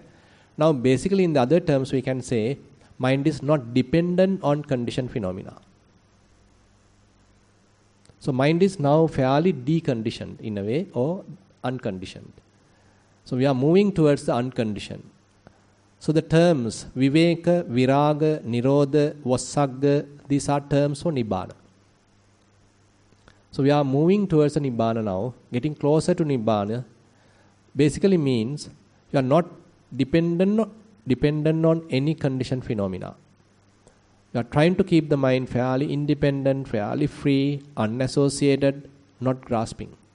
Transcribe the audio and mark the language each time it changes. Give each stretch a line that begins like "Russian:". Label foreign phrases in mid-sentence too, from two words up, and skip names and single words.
English: Now basically in the other terms we can say, mind is not dependent on conditioned phenomena. So mind is now fairly deconditioned in a way, or unconditioned. So we are moving towards the unconditioned. So the terms viveka,
Pali: viraga, nirodha, vassagga,
English: these are terms for nibbana. So we are moving towards the nibbana now, getting closer to nibbana. Basically means you are not dependent on any conditioned phenomena. You are trying to keep the mind fairly independent, fairly free, unassociated, not grasping.